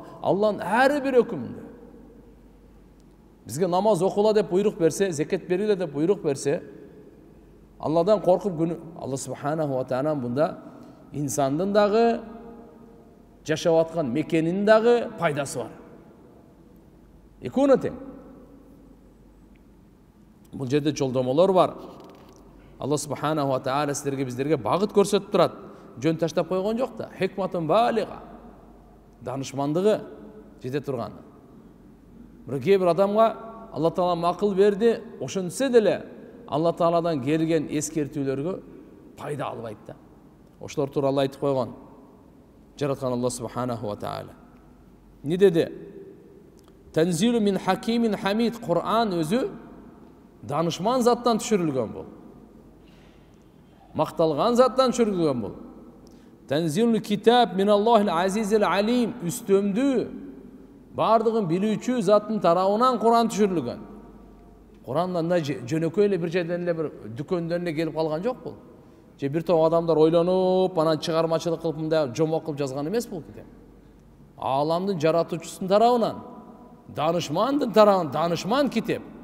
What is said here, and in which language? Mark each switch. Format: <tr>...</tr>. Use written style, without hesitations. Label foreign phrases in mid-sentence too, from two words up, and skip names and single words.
<ky>Алланын ар бир өкүмүндө. Бизге намаз окула деп буйрук берсе, зекет бериле деп буйрук берсе, Алладан коркуп Алла</ky> <ar>سبحانه وتعالى</ar> <ky>бунда инсандын дагы жашап аткан мекенинин дагы пайдасы бар. Экөөнө тең. Бул жерде жолдомолор бар. Алла</ky> <ar>سبحانه وتعالى</ar> <ky>силерге биздерге багыт көрсөтүп турат. Жөн таштап койгон жок да.</ky> <ar>حكمة بالغة.</ar> <ky>Данышмандыгы жете турган. Бирок кээ бир адамга Алла Таала акыл берди, ошентсе деле Алла Тааладан келген эскертүүлөргө пайда албайт да. Ошолор тууралуу айтып койгон. Жараткан Алла</ky> <ar>سبحانه وتعالى.</ar> <ky>Не деди?</ky> <ar>تنزيل من حكيم حميد.</ar> <ky>Кур'ан өзү данышман заттан түшүрүлгөн бул. Макталган заттан түшүрүлгөн бул.</ky> <ar>تنزيل الكتاب من الله العزيز العليم.</ar> <ky>Үстөмдүү бардыгын билүүчү заттын тарабынан Кур'ан түшүрүлгөн. Кур'анда жөнөкөй эле бир жерден эле бир дүкөндөн келип калган жок бул. Же бир топ адамдар ойлонуп, анан чыгармачылык кылып мындай жомок кылып жазган эмес бул китеп. Аламдын жаратуучусунун тарабынан, данышмандын тарабынан, данышман китеп.</ky>